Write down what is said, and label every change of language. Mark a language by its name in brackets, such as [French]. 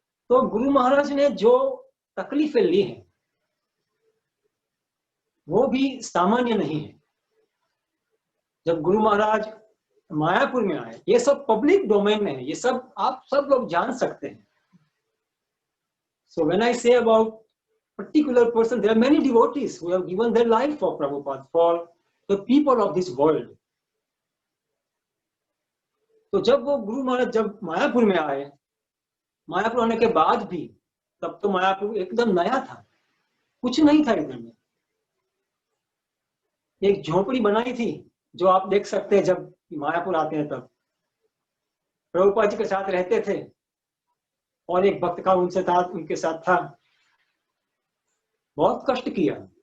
[Hindi] तो गुरु महाराज ने जो तकलीफें ली हैं वो भी सामान्य नहीं है। जब गुरु महाराज मायापुर में आए, ये सब पब्लिक डोमेन में है, ये सब आप सब लोग जान सकते हैं। [English] So when I say about particular person, there are many devotees who have given their life for Prabhupada, for the people of this world. [Hindi] तो जब वो गुरु महाराज जब मायापुर में आए, मायापुर आने के बाद भी, तब तो मायापुर एकदम नया था, कुछ नहीं था इधर में। एक झोपड़ी बनाई थी जो आप देख सकते हैं, जब मायापुर आते हैं तब प्रभुपाद जी के साथ रहते थे और एक भक्त का उनके साथ था। बहुत कष्ट किया।